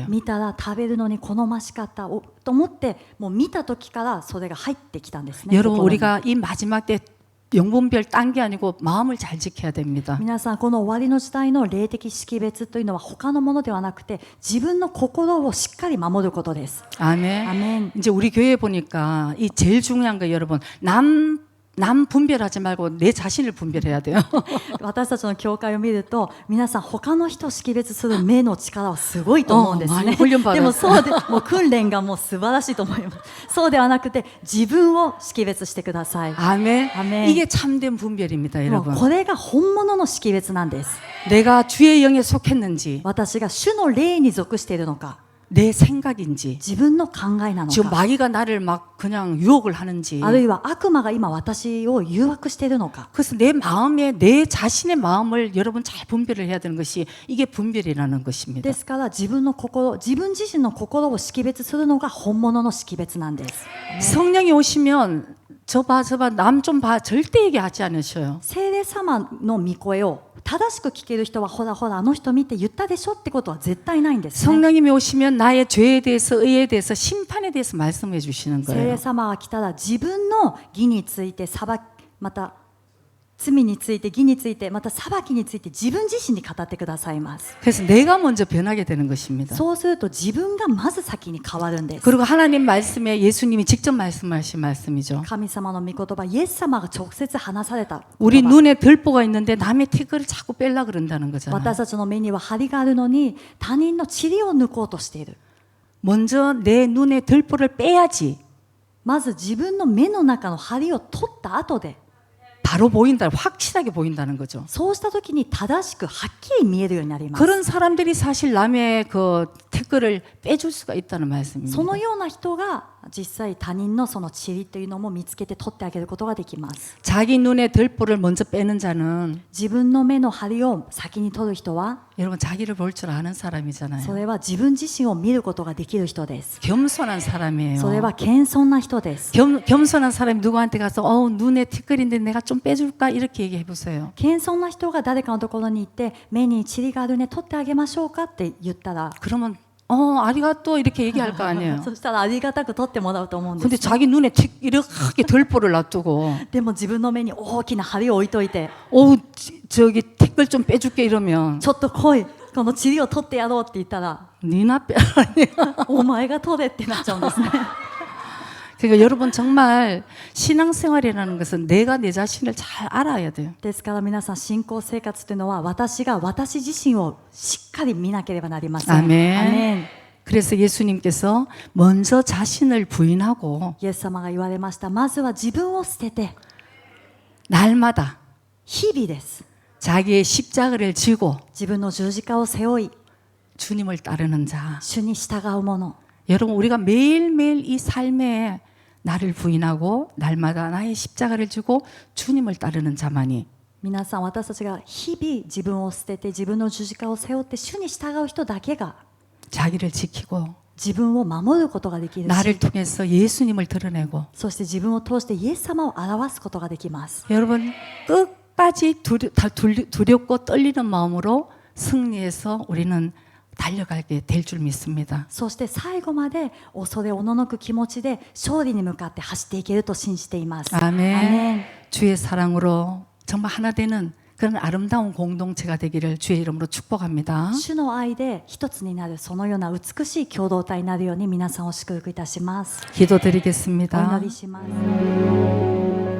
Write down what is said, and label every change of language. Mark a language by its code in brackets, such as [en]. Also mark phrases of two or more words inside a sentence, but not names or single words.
[ja] 見たら食べるのに好ましかったと思ってもう見た時からそれが入ってきたんですね。 [ko] 여러분 [ja] 心に [ko] 우리가 이 마지막 때 영분별 딴 게 아니고 마음을 잘 지켜야 됩니다. [ja] 皆さんこの終わりの時代の霊的識別というのは他のものではなくて自分の心をしっかり守ることです。 [ko] 아멘. 아멘. 이제 우리 교회 보니까 이 제일 중요한 거 여러분 남 분별하지 말고 내 자신을 분별해야 돼요. [ja] 私たちの教会を見ると皆さん他の人を識別する目の力はすごいと思うんですね。でもそうでもう訓練がもう素晴らしいと思います。そうではなくて自分を識別してください。 [ko] 아멘. 아멘. 이게 참된 분별입니다, [ja] もう [ko] 여러분. [ja] これが本物の識別なんです。 [ko] 내가 주의 영에 속했는지 [ja] 私が主の霊に属しているのか [ko] 내 생각인지 [ja] 自分の考えなの [ko] 지금 [ja] か [ko] 마귀가 나를 막 그냥 유혹을 하는지 [ja] あるいは悪魔が今私を誘惑しているのか [ko] 그래서 내 마음에 내 자신의 마음을 여러분 잘 분별을 해야 되는 것이 이게 분별이라는 것입니다. [ja] ですから自分の心自分自身の心を識別するのが本物の識別なんです。 [ko] 성령이 오시면 저봐 남 좀 봐 절대 얘기하지 않으셔요. [ja] 聖霊様の御声を正しく聞ける人はほらほらあの人見て言ったでしょってことは絶対ないんですね。 [ko] 성령님이 오시면 나의 죄에 대해서 의에 대해서 심판에 대해서 말씀해 주시는 [ja] 聖 [ko] 거예요. [ja] 霊様が来たら自分の義についてまた罪について義についてまた裁きについて自分自身に語ってくださいます。 [ko] 그래서 내가 먼저 변하게 되는 것입니다. [ja] そうすると自分がまず先に変わるんです。 [ko] 그리고 하나님 말씀에 예수님이 직접 말씀하신 말씀이죠. [ja] 神様の御言葉イエス様が直接話された [ko] 우리 [ja] 言葉 [ko] 눈에 들보가 있는데 남의 티끌을 자꾸 뺄라 그런다는 거잖아요. [ja] 私たちの目には針があるのに他人の塵を抜こうとしている。 [ko] 먼저 내 눈에 들보를 빼야지 [ja] まず自分の目の中の針を取った後で [ko] 바로 보인다, 확실하게 보인다는 거죠. [ja] そうした時に正しくはっきり見えるようになります。 [ko] 그런 사람들이 사실 남의 그 티끌을 빼줄 수가 있다는 말씀입니다. [ja] そのような人が実際他人のその塵というのも見つけて取ってあげることができます。 [ko] 자기 눈에 들보를 먼저 빼는 자는 [ja] 自分の目の針を先に取る人は [ko] 여러분 자기를 볼 줄 아는 [ja] そ [ko] 사람이잖아요. [ja] れは自分自身を見ることができる人です。 [ko] 겸손한 사람이에요. [ja] それは謙遜な人です。 [ko] 겸손한 사람이 누구한테 가서 눈에 티끌인데 내가 좀 빼줄까 이렇게 얘기해 보세요. [ja] 謙遜な人が誰かのところに行って目に塵があるね取ってあげましょうかって言ったら [ko] 그러면 아리가또 이렇게 얘기할 거 아니에요. [ja] そしたらありがたく取ってもらうと思うんです [ko] 근데 자기 눈에 이렇게 들보를 놔두고 [ja] でも自分の目に大きな針を置いといて [ko] 저기 티끌 좀 빼줄게 이러면 [ja] ちょっと来いこの塵を取ってやろうって言ったら [ko] 니나 빼라니. [ja] お前が取れってなっちゃうんですね。 [ko] 그러니까 여러분 정말 신앙생활이라는 것은 내가 내 자신을 잘 알아야 돼요. [ja] ですから皆さん信仰生活というのは私が私自身をしっかり見なければなりません。 [ko] 아멘. [ja] アメン [ko] 그래서 예수님께서 먼저 자신을 부인하고 [ja] イエス様が言われました。まずは自分を捨てて [ko] 날마다 [ja] 日々です。 [ko] 자기의 십자가를 지고 [ja] 自分の十字架を背負い [ko] 주님을 따르는 자. [ja] 主に従うもの [ko] 여러분 우리가 매일매일 이 삶에 나를 부인하고 날마다 나의 십자가를 지고 주님을 따르는 자만이 [ja] 皆さん私たちが日々自分を捨てて自分の十字架を背負って主に従う人だけが [ko] 자기를 지키고 [ja] 自分を守ることができる [ko] 나를 [ja] し [ko] 통해서 예수님을 드러내고 [ja] そして自分を通してイエス様を表すことができます。 [ko] 여러분 끝까지 두렵고 떨리는 마음으로 승리해서 우리는 달려가게 될 줄 믿습니다. [ja] そして最後まで恐れおののく気持ちで勝利に向かって走っていけると信じています。 [ko] 아멘. [ja] アメン [ko] 주의 사랑으로 정말 하나 되는 그런 아름다운 공동체가 되기를 주의 이름으로 축복합니다. [ja] 主の愛で一つになるそのような美しい共同体になるように皆さんを祝福いたします。お [ko] 기도드리겠습니다. [ja] 祈りします。